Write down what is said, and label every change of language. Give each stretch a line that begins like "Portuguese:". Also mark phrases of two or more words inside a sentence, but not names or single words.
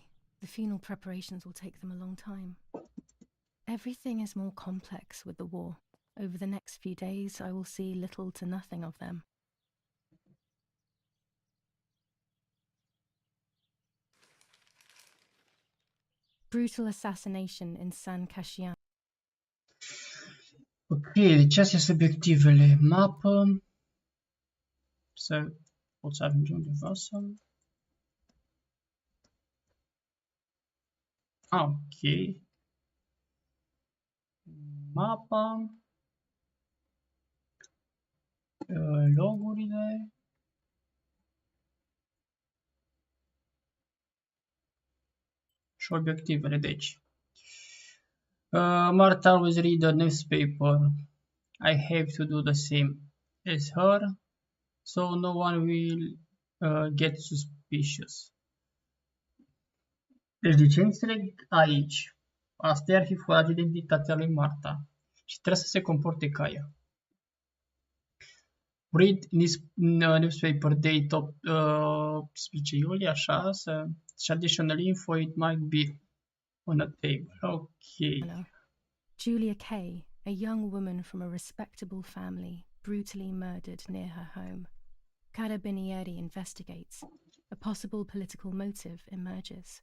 English: The funeral preparations will take them a long time. Everything is more complex with the war. Over the next few days, I will see little to nothing of them. Brutal assassination in San Casciano.
Romanian: Ok, deci astea sunt obiectivele. Mapă. Să poți ajunge undeva sau... Ok. Mapa. Logurile. Și obiectivele, deci.
English: Martha always read the newspaper. I have to do the same as her, so no one will get suspicious.
Romanian: Deci de ce înțeleg aici? Asta ar fi furat identitatea lui Martha și trebuie să se comporte ca ea.
English: Read newspaper date of 18
Romanian: iulie, așa, și
English: additional info it might be on a table. Okay. Julia Kay, a young woman from a respectable family, brutally murdered near her home. Carabinieri investigates. A possible political motive emerges.